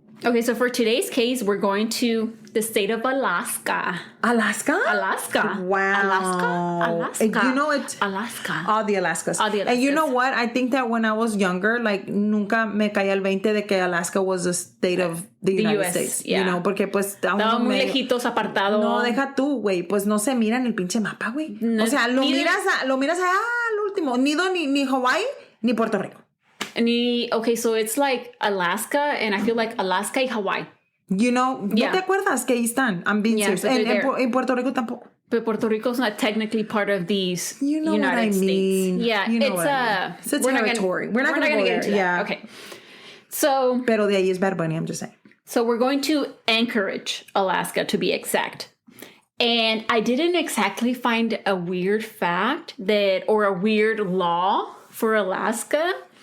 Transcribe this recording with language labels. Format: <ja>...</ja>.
<en>Okay, so for today's case, we're going to the state of Alaska. Alaska? Wow. Alaska. You know it. Alaska. All the Alaskas. And you know what? I think that when I was younger, like,</en> <es>nunca me caía el 20 de que</es> <en>Alaska was a state of the United US, States. Yeah. You know,</en> <es>porque pues... Estaban muy lejitos, apartados. No, deja tú, güey. Pues no se mira en el pinche mapa, güey. No, o sea, lo miras al último. Ni Hawaii, ni Puerto Rico.</es> <en>Okay, so it's like Alaska, and I feel like Alaska y Hawaii. You know,</en> <es>¿no te acuerdas que ahí están?</es> <en>I'm being serious.</en> <es>En Puerto Rico tampoco.</es> <en>But Puerto Rico's not technically part of these United what I mean. States. Yeah, you know it's a territory. We're not going to go get into that. Okay. So...</en> <es>Pero de ahí es Bad Bunny,</es> <en>I'm just saying. So we're going to Anchorage, Alaska, to be exact. And I didn't exactly find a weird fact or a weird law for Alaska.</en>